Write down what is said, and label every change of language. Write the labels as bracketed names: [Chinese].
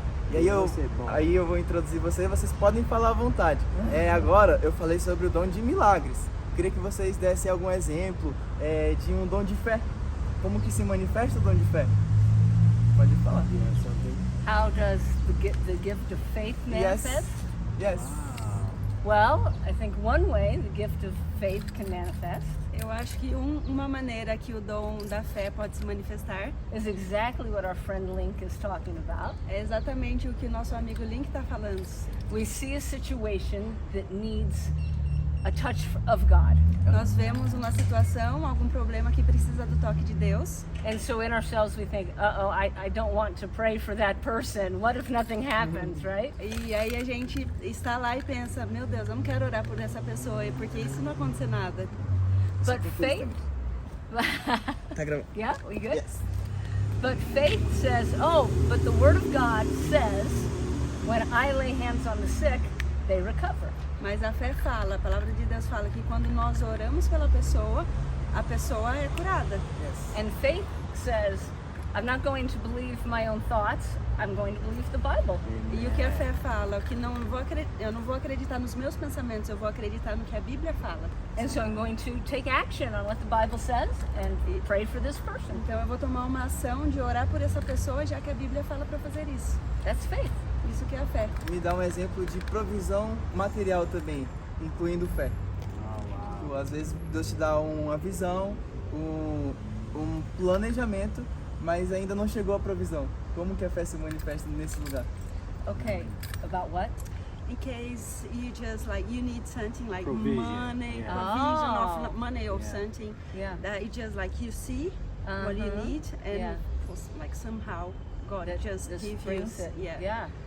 [Portuguese] E aí eu vou introduzir vocês podem falar à vontade. Agora eu falei sobre o dom de milagres. Queria que vocês dessem algum exemplo de um dom de fé. Como que se manifesta o dom de fé? Pode falar. [English] How does the gift of faith manifest? Yes. Well, I think one way the gift of faith can manifest [Portuguese] Eu acho que uma maneira que o dom da fé pode se manifestar [English] is exactly what our friend Link is talking about. [Portuguese] é exatamente o que o nosso amigo Link está falando. [English] We see a situation that needs a touch of God. [Portuguese] Nós vemos uma situação, algum problema que precisa do toque de Deus. [English] And so in ourselves we think, I don't want to pray for that person. What if nothing happens, right? [Portuguese] E aí a gente está lá e pensa, meu Deus, eu não quero orar por essa pessoa, porque isso não acontecer nada. [English] But faith, yeah, we good? Yes. But faith says, but the Word of God says, when I lay hands on the sick, they recover. [Portuguese] Mas a fé fala, a palavra de Deus fala que quando nós oramos pela pessoa, a pessoa é curada. [English] Yes. And faith says, I'm not going to believe my own thoughts, I'm going to believe the Bible. [Portuguese] E o que a fé fala? Que eu não vou acreditar nos meus pensamentos, eu vou acreditar no que a Bíblia fala. [English] And so I'm going to take action on what the Bible says and pray for this person. [Portuguese] Então eu vou tomar uma ação de orar por essa pessoa, já que a Bíblia fala para fazer isso. [English] That's faith. [Portuguese] Isso que é a fé. Me dá um exemplo de provisão material também, incluindo fé. Às vezes Deus te dá uma visão, um planejamento, mas ainda não chegou a provisão. Como que a fé se manifesta nesse lugar? [English] Okay, about what? In case you need something like Provision, money, yeah. provision of money or Yeah. something, Yeah. that it just like you see what you need and Yeah. like somehow God That just this gives you. brings it. Yeah. Yeah.